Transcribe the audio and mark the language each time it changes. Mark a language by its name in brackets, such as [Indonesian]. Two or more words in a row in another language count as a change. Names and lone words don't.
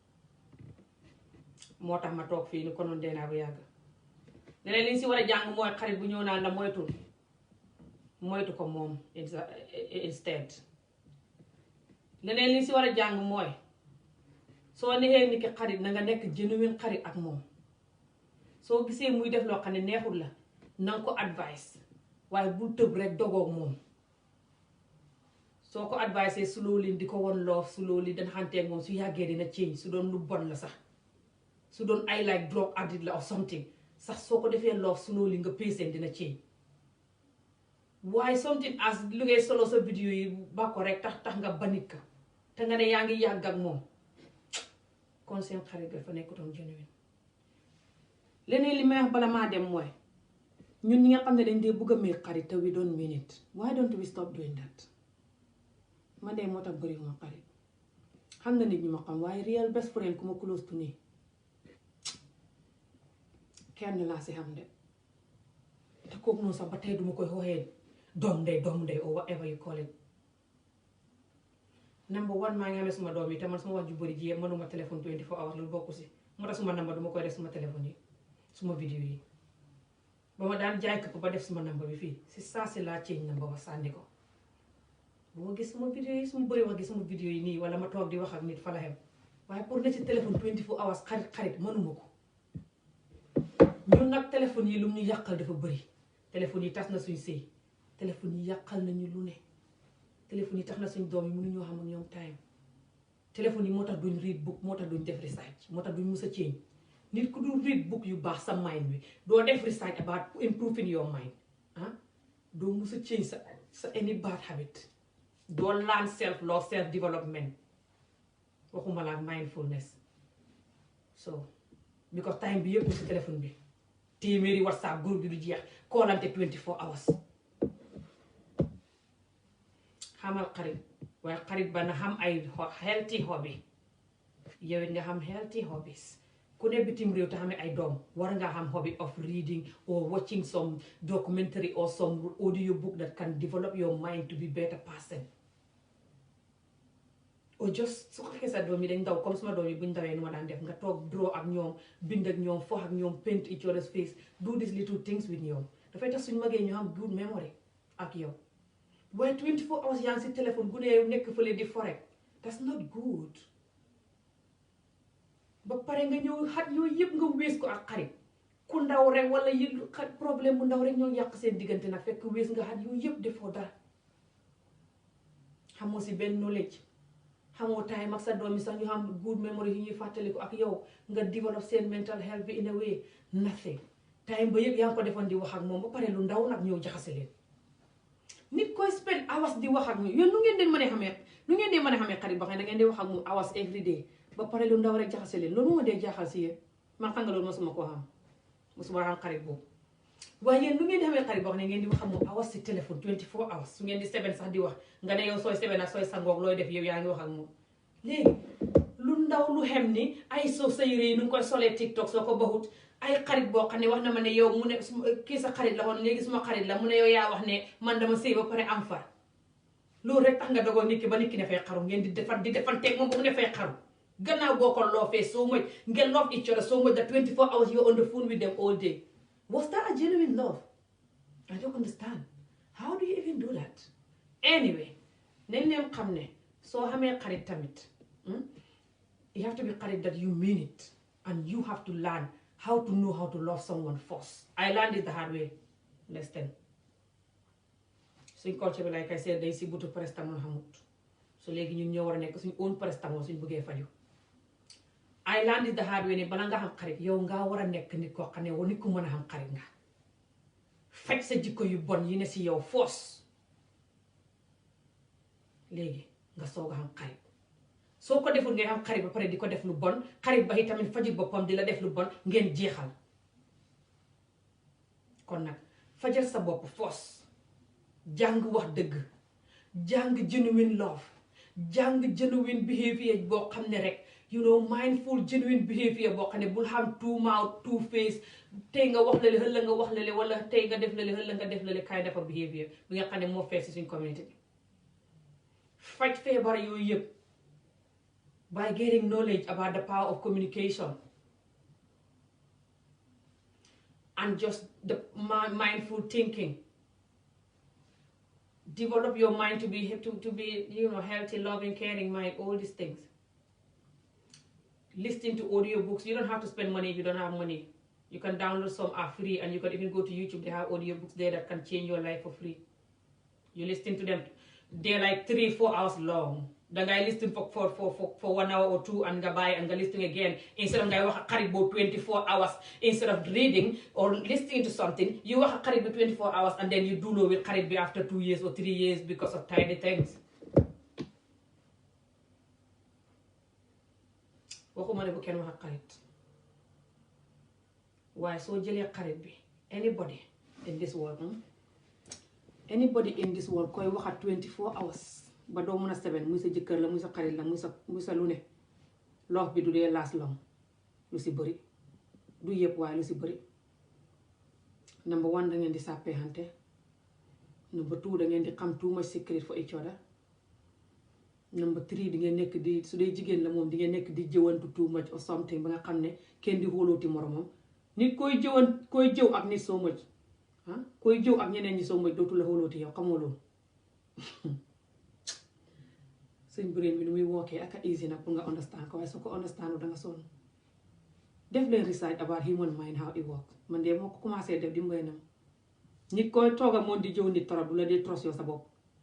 [Wolof] moo tax ma toog fii ni konoon dee naa bu yàgg leneen li ñu si war a jàng mooy xarit bu ñëw naan la moytu ko moom instead leneen li ñu si war a jàng mooy soo neexee ni ki xarit na nga nekk genuine xarit ak moom soo gisee muy def loo xam ne neexul la na nga ko advice waaye bul tëb rek dogoog moom soo ko advice slowly di ko won loof slowly dana xanteeg moom su yàggee dina change su doon lu bon la sax su doon ay [English] like drug addict [Wolof] la [English] or something [Wolof] sax soo ko defee loof slowly nga patient dina change waaye [English] something as [Wolof] lu ngay solo sa vidéo yi ba ko rek tax nga banit ka te nga ne yaa ngi yàgg ak moom kon seen xarit dafa nekkutoon genuine leneen li may wax bala maa dem mooy ñun ñi nga xam ne dañ dee bëgg a may xarit te [English] we don't mean it why don't we stop doing that man [Wolof] de moo tax bëri ma xarit xam na nit ñu ma xam waaye [English] real best friend [Wolof] ku ma [English] close to [Wolof] nii kenn laa si xam de te kooku noonu sax ba tey duma koy xooxee doom ndey [English] or whatever you call it number one [Wolof] maa ngi amee suma doom yi te man suma wax ju bëri ji mënuma téléphone 24 hours loolu bokku si moo tax suma number duma koy def suma téléphone yi suma vidéo yi ba ma daan jaay këpp ba def suma number bi fii si saa si laa [English] change number [Wolof] ba sànni ko bu ma gis suma vidéo yi suma bëri wax gis suma vidéo yi nii wala ma toog di wax ak nit fa la xem waaye pour ne ci téléphone 24 hours xarit mënuma ko ñun nag téléphone yi lu mu ñu yàqal dafa bëri téléphone yi tas na suñ sëy téléphone yi yàqal nañu lu ne téléphone yi tax na suñ doom yi mënuñoo xam ak ñoom time téléphone yi moo tax duñ [English] read book [Wolof] moo tax duñ def research moo tax duñ mus a change nit ku dul [English] read book [Wolof] yu baax sa mind bi doo def [English] research about improving your mind [Wolof] doo mus a change sa [English] any bad habit [Wolof] doo [English] learn self love self development [Wolof] waxuma la [English] mindfulness so because [Wolof] time bi yëpp si téléphone bi téeméeri whatsapp góor gi du jeex koolante 24 hours xamal xarit waaye xarit ba na xam ay [English] healthy hobby [Wolof] yow it nga xam [English] healthy hobbies [Wolof] ku ne bitim réew te xamee ay doom war nga xam [English] hobby of reading or watching some documentary or some audio book that can develop your mind to be better person or just [Wolof] su ko fekkee sa doom yi dañ daw comme suma doom yi buñ dawee nu ma daan def nga toog draw ak ñoom bind ak ñoom fo ak ñoom [English] paint each other's face do these little things with [Wolof] ñoom dafay tax suñ magee ñu am [English] good memory [Wolof] ak yow waaye 24 hours yaa ngi si téléphone gu ne nekk fële di forek [English] that's not good [Wolof] ba pare nga ñëw xat yooyu yëpp nga wees ko ak xarit ku ndaw rek wala yi problème bu ndaw rek ñoo yàq seen diggante nag fekk wees nga xat yooyu yëpp defoo dara xamoo si benn knowledge xamoo time ak sa doom yi sax ñu xam [English] good memory [Wolof] yi ñuy fàttaliku ak yow nga develop seen [English] mental health [Wolof] bi [English] in a way nothing time [Wolof] ba yëpp yaa ngi ko defoon di wax ak moom ba pare lu ndaw nag ñëw jaxase leen nit koy [English] spend hours [Wolof] di wax ak ñu yéen nu ngeen di mën a xamee xarit ba xam ne da ngeen di wax ak moom [English] hours every day [Wolof] ba pare lu ndaw rek jaxase leen loolu moo dee jaaxal si yéen man xam nga loolu mosuma koo xam mosuma xam xarit boobu waaye yéen nu ngeen di xamee xarit boo xam ne ngeen di wax ak moom hours si téléphone 24 hours su ngeen di seben sax di wax nga ne yow sooy seben ak sooy sangoog looy def yow yaa ngi wax ak moom léegi lu ndaw lu xem ni ay soo sa yére yi nu ngi koy solee TikTok soo ko baxut ay xarit boo xam ne wax na ma ne yow mu ne kii sa xarit la woon léegi suma xarit la mu ne yow yaa wax ne man dama sëy ba pare am far loolu rek tax nga dogoo nit ki ba nit ki ne fay xaru ngeen di defanteeg moom ba mu ne fay xaru gannaaw boo ko loofee [English] so much [Wolof] ngeen [English] love each other so much that 24 hours you're on the phone with them all day was that a genuine love? I don't understand. How do you even do that? Anyway [Wolof] nañ leen xam ne soo xamee xarit tamit [English] you have to be xarit that you mean it and you have to learn how to know how to love someone first. I learned it the hard way. Understand? [Wolof] Suñ culture bi [English] like I said [Wolof] day si butu paracetamol xamut so léegi ñun ñoo war a nekk suñ [English] own paracetamol [Wolof] suñ bëggee faju [English] I learned it the hard way [Wolof] ne bala nga xam xarit yow nga war a nekk nit koo xam ne nit ku mën a xam xarit nga faj sa jikko yu bon yi ne si yow force léegi nga soog a xam xarit soo ko deful ngay xam xarit ba pare di ko def lu bon xarit ba tamit fajit boppam di la def lu bon ngeen jeexal kon nag fajal sa bopp force jàng wax dëgg jàng [English] genuine love [Wolof] jàng [English] genuine behavior [Wolof] boo xam ne rek [English] mindful genuine behavior [Wolof] boo xam ne bul xam [English] two mouth two face [Wolof] tey nga wax lale xëlla nga wax lale wala tey nga def lale xëlla nga def lale [English] kind of behavior [Wolof] bi nga xam ne moo fees si suñ community bi faj feebar yooyu yëpp [English] by getting knowledge about the power of communication and just the mindful thinking. Develop your mind to be healthy, loving, caring mind, all these things. Listening to audiobooks. You don't have to spend money if you don't have money. You can download some are free and you can even go to YouTube. They have audiobooks there that can change your life for free. You listen to them. They're like 3-4 hours long. The guy listen for 1 hour or 2 and nga buy and nga listening again. Instead of guy [Wolof] wax xarit bo [English] 24 hours. Instead of reading or listening to something, you [Wolof] wax xarit bo [English] 24 hours and then you do know with [Wolof] xarit bi [English] after 2 years or 3 years because of tiny things. [Wolof] Waxuma ne bu kenn wax xarit. Waaye soo jëlee xarit bi [English] anybody in this world [Wolof] koy waxa 24 hours. Ba doo mën a seben muy sa jëkkër la muy sa xarit la muy sa lu ne loof bi du dee [English] last long [Wolof] lu si bëri du yëpp waaye lu si bëri number 1 da ngeen di sàppee xante number 2 da ngeen di xam [English] too much secret for each other number 3 [Wolof] di ngeen nekk di su dee jigéen la moom di ngeen nekk di jëwantu [English] too much or something [Wolof] ba nga xam ne kenn di xóolooti moromam nit koy jëw ak nit [English] so much [Wolof] koy jëw ak ñeneen ñi [English] so much [Wolof] dootu la xóolooti yow xamoo loolu suñ brain bi nu muy wookee ak [English] a easy [Wolof] nag pour nga understand ko waaye soo ko understand da nga sonn def leen [English] research about human mind how it works [Wolof] man de moo ko commencé def dimbali na nit koy tooga moom di jëw nit torop du la dee trust yow sa bopp